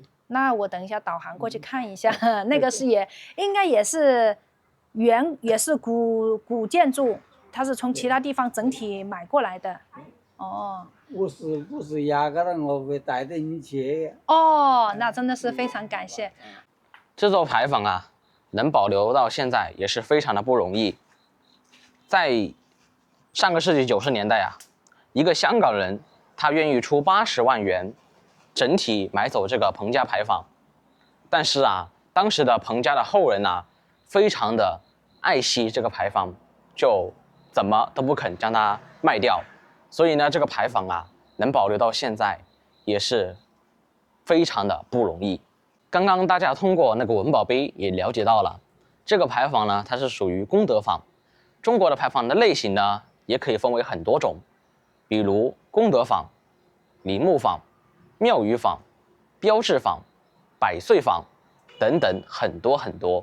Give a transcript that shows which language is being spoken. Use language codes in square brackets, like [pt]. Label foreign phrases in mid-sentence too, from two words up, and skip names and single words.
[zh] 那我等一下導航過去看一下，那個是應該也是古建築，它是從其他地方整體買過來的。不是壓個人我會帶着你去。那真的是非常感謝。這座牌坊啊，能保留到現在也是非常的不容易。在上個世紀90年代啊，一個香港人他願意出80萬元，整體買走這個彭家牌坊。但是啊， 當時的彭家的後人啊，非常的愛惜這個牌坊，就怎麼都不肯將它賣掉。所以呢，這個牌坊啊，能保留到現在，也是非常的不容易。剛剛大家通過那個文保碑也了解到了，這個牌坊呢，它是屬於功德坊。中國的牌坊的類型呢，也可以分為很多種，比如功德坊、梨木坊、廟宇坊、標誌坊、百歲坊等等很多很多。